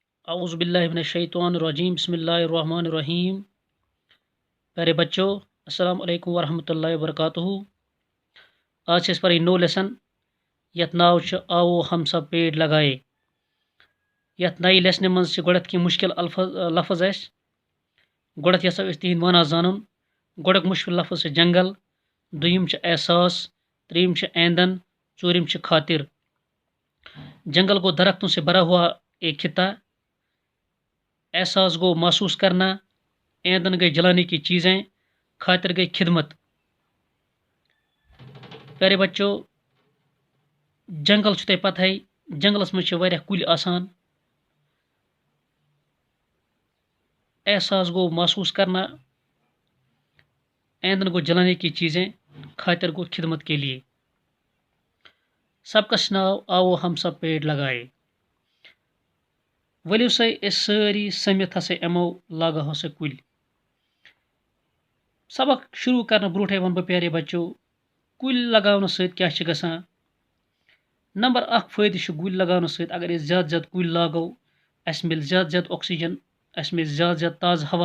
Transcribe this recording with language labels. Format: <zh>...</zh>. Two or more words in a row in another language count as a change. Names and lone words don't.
<ar>اعوذ باللہ من الشیطان الرجیم بسم اللہ الرحمن الرحیم.</ar> <ur>پیارے بچوں،</ur> <ar>السلام علیکم ورحمۃ اللہ وبرکاتہ.</ar> <ks>آج چھِ أسۍ پرٕنۍ نوٚو لیسن یتھ ناو چھُ آوو ہم سب پیڑ لگائے. یتھ نَیہِ لیسنہِ منٛز چھِ گۄڈنٮ۪تھ کینٛہہ مُشکل لفظ اَسہِ. گۄڈنٮ۪تھ یژھو أسۍ تِہنٛدۍ معنی زانُن. گۄڈنیُک مُشکل لفظ چھُ جنگل، دوٚیِم چھُ احساس، ترٛیٚیِم چھُ ایندھن، ژوٗرِم چھُ خاطر.</ks> <ur>جنگل گو درختوں سے بھرا ہوا ایک خطہ، احساس گو محسوس کرنا، ایندھن گئی جلانے کی چیزیں، خاطر گئی خدمت. پیارے بچوں،</ur> <ks>جنگل چھُ تۄہہِ پتہٕے، جنگلس منٛز چھِ واریاہ کُلۍ آسان.</ks> <ur>احساس گو محسوس کرنا، ایندھن گو جلانے کی چیزیں، خاطر گو خدمت کے لیے.</ur> <ks>سبقس ناو آوو ہم سب پیڑ لگائے. ؤلِو سا أسۍ سٲری سٔمِتھ ہسا یِمو لاگہو سا کُلۍ. سبق شروع کرنہٕ برونٹھے ون بہٕ</ks> <ur>پیارے بچو،</ur> <ks>کُلۍ لگاونہٕ سۭتۍ کیاہ چھُ گژھان. نمبر اکھ فٲیدٕ چھُ کُلۍ لگاونہٕ سۭتۍ. اگر أسۍ زیادٕ زیادٕ کُلۍ لاگو اَسہِ مِلہِ زیادٕ زیادٕ آکسیجن، اَسہِ مِلہِ زیادٕ زیادٕ تازٕ ہوا.</ks>